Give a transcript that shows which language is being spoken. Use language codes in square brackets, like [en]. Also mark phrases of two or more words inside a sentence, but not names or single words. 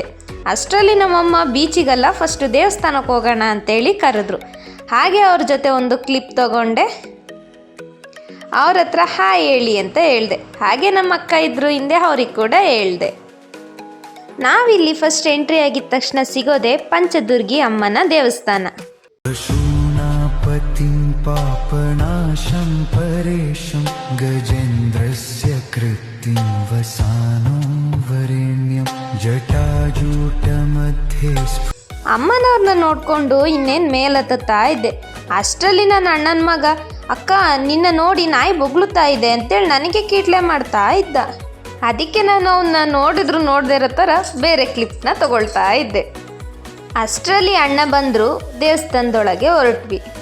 [kn] ಅಷ್ಟರಲ್ಲಿ ನಮ್ಮಮ್ಮ ಬೀಚಿಗಲ್ಲ, ಫಸ್ಟ್ ದೇವಸ್ಥಾನಕ್ಕೆ ಹೋಗೋಣ ಅಂತೇಳಿ ಕರೆದ್ರು. ಹಾಗೆ ಅವ್ರ ಜೊತೆ ಒಂದು ಕ್ಲಿಪ್ ತಗೊಂಡೆ. ಅವ್ರ ಹತ್ರ ಹಾಯ್ ಹೇಳಿ ಅಂತ ಹೇಳಿದೆ. ಹಾಗೆ ನಮ್ಮ ಅಕ್ಕ ಇದ್ರು ಹಿಂದೆ, ಅವ್ರಿಗೆ ಕೂಡ ಹೇಳಿದೆ. ನಾವಿಲ್ಲಿ ಫಸ್ಟ್ ಎಂಟ್ರಿ ಆಗಿದ ತಕ್ಷಣ ಸಿಗೋದೆ ಪಂಚದುರ್ಗಿ ಅಮ್ಮನ ದೇವಸ್ಥಾನ. [sa] पतिं पापनाशं परेशं गजेन्द्रस्य कृत्तिं वसानो वरेण्यं जटाजूटमध्ये [kn] ಅಮ್ಮನವ್ರನ್ನ ನೋಡ್ಕೊಂಡು ಇನ್ನೇನು ಮೇಲತ್ತಾ ಇದ್ದೆ. ಅಷ್ಟರಲ್ಲಿ ನನ್ನ ಅಣ್ಣನ ಮಗ, ಅಕ್ಕ ನಿನ್ನ ನೋಡಿ ನಾಯಿ ಬೊಗಳುತ್ತಾ ಇದೆ ಅಂತೇಳಿ ನನಗೆ ಕೀಟ್ಲೆ ಮಾಡ್ತಾ ಇದ್ದ. ಅದಕ್ಕೆ ನಾನು ಅವನ್ನ ನೋಡಿದ್ರು ನೋಡದೇ ಇರೋ ಥರ ಬೇರೆ ಕ್ಲಿಪ್ನ ತಗೊಳ್ತಾ ಇದ್ದೆ. ಅಷ್ಟರಲ್ಲಿ ಅಣ್ಣ ಬಂದರು, ದೇವಸ್ಥಾನದೊಳಗೆ ಹೊರಟ್ವಿ.